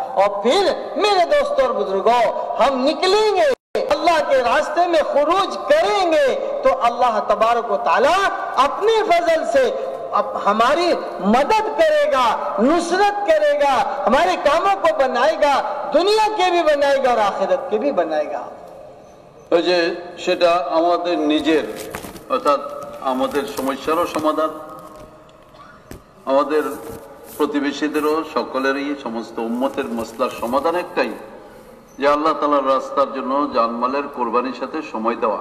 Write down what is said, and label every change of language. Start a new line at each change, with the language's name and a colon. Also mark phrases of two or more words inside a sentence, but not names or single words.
Urdu: اور پھر میرے دوستوں اور بزرگوں، ہم نکلیں گے، اللہ کے راستے میں خروج کریں گے تو اللہ تبارک و تعالیٰ اپنے فضل سے ہماری مدد کرے گا، نصرت کرے گا، ہمارے کاموں کو بنائے گا، دنیا کے بھی بنائے گا اور آخرت کے بھی بنائے گا.
Bangla: ওই যে সেটা আমাদের নিজের, অর্থাৎ আমাদের সমস্যারও সমাধান, আমাদের প্রতিবেশীদেরও, সকলেরই, সমস্ত উম্মতের মসলার সমাধান একটাই, যে আল্লাহ তাআলার রাস্তার জন্য জানমালের কোরবানির সাথে সময় দেওয়া.